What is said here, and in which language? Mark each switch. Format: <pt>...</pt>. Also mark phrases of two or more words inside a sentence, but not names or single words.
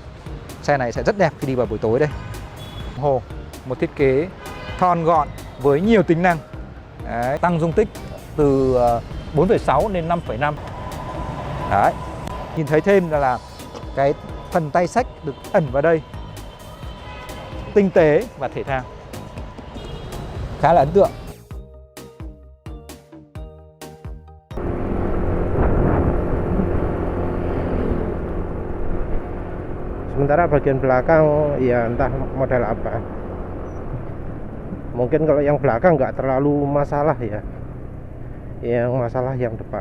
<vi>Xe này sẽ rất đẹp khi đi vào buổi tối đây. Đồng hồ, một thiết kế thon gọn với nhiều tính năng. Đấy, tăng dung tích từ 4,6 lên 5,5. Đấy, nhìn thấy thêm là cái phần tay xách được ẩn vào đây, tinh tế và thể thao, khá là ấn tượng.</vi> <id>Sementara bagian belakang ya entah model apa. Mungkin kalau yang belakang nggak terlalu masalah ya, yang masalah yang depan.</id>